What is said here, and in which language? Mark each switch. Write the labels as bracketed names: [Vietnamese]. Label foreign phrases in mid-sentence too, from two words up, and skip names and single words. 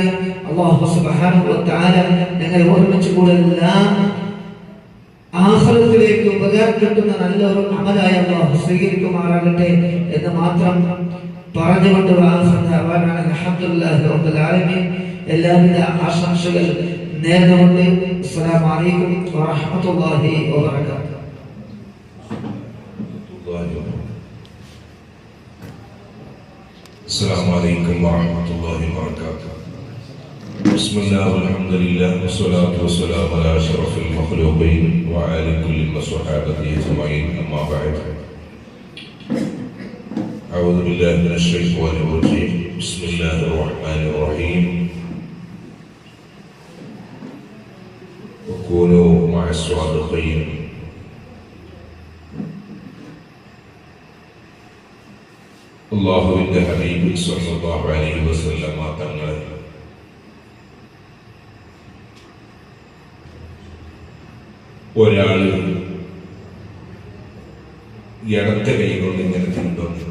[Malayalam] അല്ലാഹു [Arabic] سبحانه وتعالى [Malayalam] ഞങ്ങളെ ഒരുമിച്ച് കൂടെല്ലാം ആഖിറത്തിലേക്ക് ഉപകാരപ്പെടുന്ന നല്ലൊരു അമലായി അല്ലാഹു സ്വീകരിക്കുമാറാകട്ടെ എന്ന് മാത്രം പറഞ്ഞുകൊണ്ട് [Arabic] الحمد لله رب العالمين. [Malayalam] എല്ലാവിധ ആശംസകൾ നേർന്നുകൊണ്ട് [Arabic] السلام عليكم ورحمة الله وبركاته. السلام عليكم ورحمة الله وبركاته. بسم الله والحمد لله والصلاة والسلام على أشرف المخلوقين وعلى كل وصحابته أجمعين. أما بعد، أعوذ بالله من الشيطان الرجيم. بسم الله الرحمن الرحيم. وكونوا مع الصادقين. [Malayalam] അല്ലാഹുവിന്റെ ഹബീബ് [Arabic] صلى الله عليه وسلم [Malayalam] തങ്ങൾ ഒരാൾ ഇടത്തെ കൈ കൊണ്ട് ഇങ്ങനെ തിന്നുന്നു.